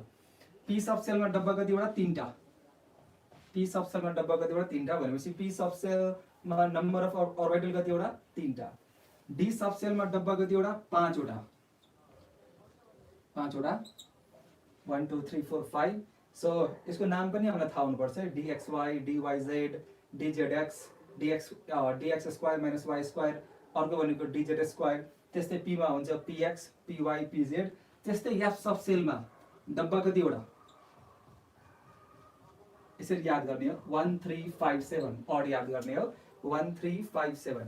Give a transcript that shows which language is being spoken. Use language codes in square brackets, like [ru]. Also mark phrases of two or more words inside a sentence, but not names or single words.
[ne] पी सब सेलमा डब्बा कतिवटा, तीनटा। पी सब सेलमा डब्बा कतिवटा, तीनटा भनेपछि पी सब सेलमा [en] number of orbital [ne] कतिवटा, तीनटा। डी सब सेलमा डब्बा कतिवटा, पाँचवटा। 1 2 3 4 5। सो यसको नाम पनि हामीलाई थाहा हुनुपर्छ, dxy, dyz, dzx, dx [en] square minus [ne] y स्क्वायर, अर्को भनेको dz स्क्वायर। त्यस्तै पीमा हुन्छ px, py, pz। त्यस्तै एफ सब सेलमा डब्बा कतिवटा, यसरी याद गर्ने हो, 1 3 5 7, अड याद गर्ने हो, 1 3 5 7।